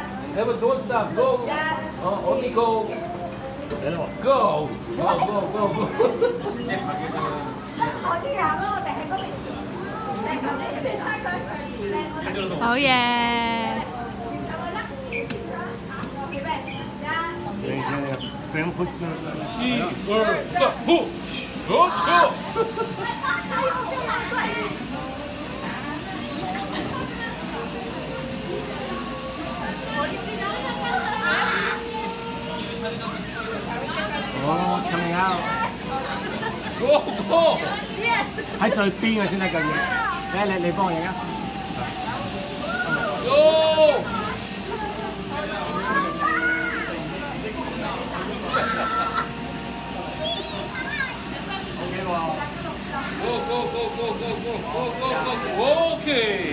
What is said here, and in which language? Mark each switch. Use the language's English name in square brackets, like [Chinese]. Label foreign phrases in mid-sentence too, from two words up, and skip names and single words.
[English] Never don't stop. Go. Only go. Go. Go. [Korean] 실제 가게에서는 [English] Oh yeah. [Korean] 네, 이제 프랭크푸르트 스톱. 후. 그렇죠. [English] coming out. Go. [Cantonese] 喺最邊啊先得㗎要，你幫我影啊。 [English] Go. Go. Okay.